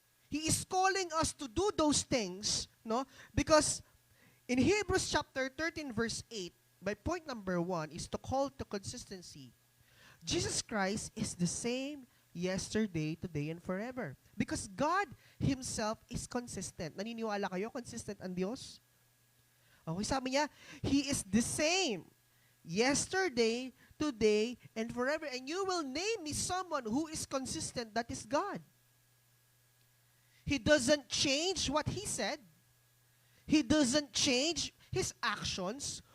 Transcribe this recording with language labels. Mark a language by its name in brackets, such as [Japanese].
[English] He is calling us to do those things, no? Because in Hebrews chapter 13 verse 8, by point number 1 is to call to consistency. Jesus Christ is the same yesterday, today, and forever. Because God Himself is consistent. [Filipino] Naniniwala kayo, consistent ang Diyos? [English] Okay, [Filipino] sabi niya, [English] He is the same yesterday, today, and forever. And you will name me someone who is consistent, that is God. He doesn't change what He said. He doesn't change His actions.